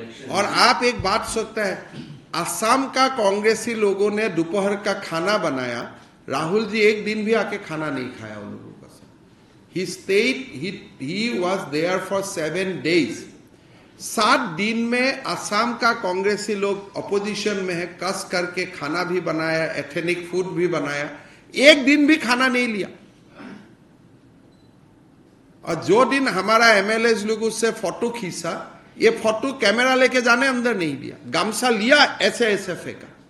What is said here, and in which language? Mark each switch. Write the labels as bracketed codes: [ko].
[hi] और आप एक बात सोचते हैं, असम का कांग्रेसी लोगों ने दोपहर का खाना बनाया, राहुल जी एक दिन भी आके खाना नहीं खाया उन लोगों का। [en] He stayed, he was there for 7 days। [hi] 7 दिन में असम का कांग्रेसी लोग अपोजिशन में है, कस करके खाना भी बनाया, एथेनिक फूड भी बनाया, एक दिन भी खाना नहीं लिया। और जो दिन हमारा एमएलए लोग उससे फोटो खींचा, ये फोटो कैमरा लेके जाने अंदर नहीं दिया, गामसा लिया ऐसे ऐसे फेंका।